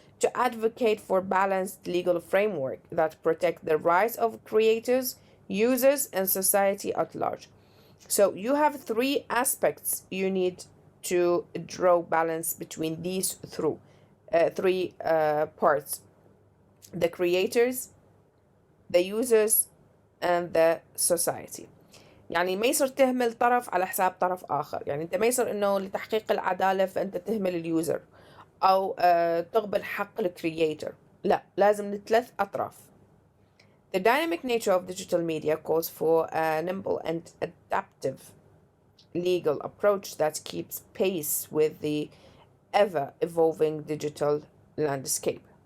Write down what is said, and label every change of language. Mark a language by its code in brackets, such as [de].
[en] To advocate for balanced legal framework that protect the rights of creators, users, and society at large. So you have three aspects you need to draw balance between these three parts: the creators, the users, and the society. [ar] يعني ما يصير تهمل طرف على حساب طرف آخر. يعني أنت ما يصير إنه لتحقيق العدالة فأنت تهمل اليوزر أو تقبل حق الكرييتر. لا، لازم لثلاث أطراف. [en] The dynamic nature of digital media calls for a nimble and adaptive legal approach that keeps pace with the ever-evolving digital landscape.